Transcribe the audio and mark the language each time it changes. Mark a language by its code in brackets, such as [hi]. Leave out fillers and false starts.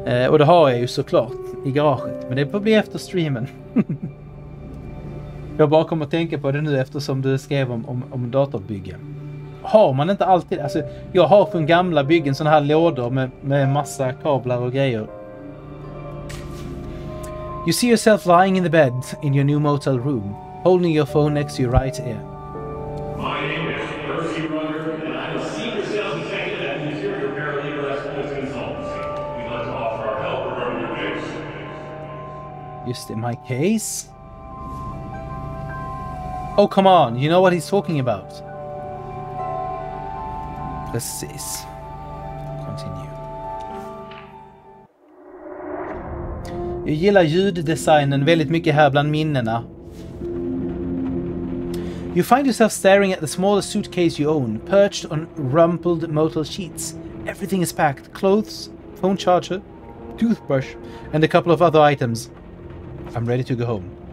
[sv] Och det har jag ju såklart i garaget. Men det får bli efter streamen. Jag bara kommer att tänka på det nu eftersom du skrev om datorbyggen. har man inte alltid. Alltså, jag har från gamla byggen såna här lådor med massa kablar och grejer. [en] You see yourself lying in the bed in your new motel room, holding your phone next to your right ear. My name is Percy Rucker, and I'm a senior sales executive at the Interior Paralegal Experts Consultancy. We'd like to offer our help regarding your case. Just in my case? Oh, come on. You know what he's talking about. [sv] Precis. [en] Continue. [sv] Jag gillar ljuddesignen väldigt mycket här bland minnena. [en] You find yourself staring at the smallest suitcase you own, perched on rumpled motel sheets. Everything is packed. Clothes, phone charger, toothbrush, and a couple of other items. I'm ready to go home.